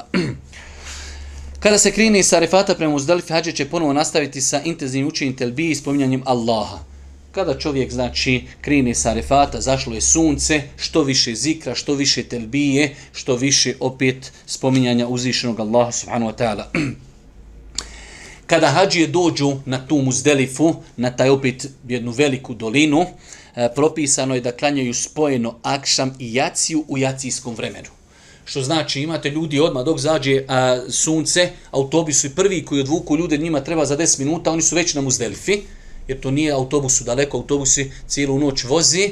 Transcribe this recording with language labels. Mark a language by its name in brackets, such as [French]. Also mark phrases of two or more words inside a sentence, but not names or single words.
[Bosnian] Kada se krene sa Arefata prema Muzdelifi, hadžije će ponovo nastaviti sa intenzivnim učenjem telbije i spominjanjem Allaha. Kada čovjek znači krene sa Arefata, zašlo je sunce, što više zikra, što više telbije, što više opet spominjanja uzvišenog Allaha [Arabic] سبحانه وتعالى. [Bosnian] Kada hadžije dođu na tu Muzdelifu, na taj opet jednu veliku dolinu, propisano je da klanjaju spojeno akšam i jaciju u jacijskom vremenu. Što znači, imate ljudi odmah dok zađe sunce, autobusi su prvi koji odvuku ljude, njima treba za 10 minuta, oni su već na Muzdelifi, jer to nije autobusu daleko, autobusi cijelu noć vozi.